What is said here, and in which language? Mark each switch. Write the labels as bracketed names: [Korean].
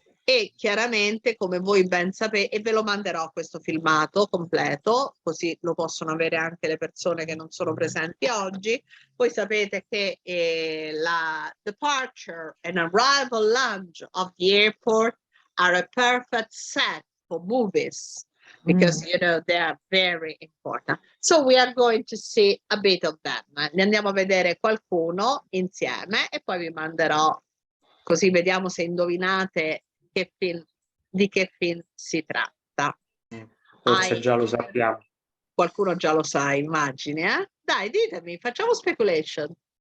[Italian] E chiaramente, come voi ben sapete, e ve lo manderò questo filmato completo, così lo possono avere anche le persone che non sono presenti oggi. Voi sapete che la [English] departure and arrival lounge of the airport are a perfect set for movies, because you know they are very important. So we are going to see a bit of them. [Italian] Ne andiamo a vedere qualcuno insieme e poi vi manderò, così vediamo se indovinate di che film si tratta. Forse già lo sappiamo. Qualcuno già lo sa, immagini, eh? Dai, ditemi, facciamo speculation.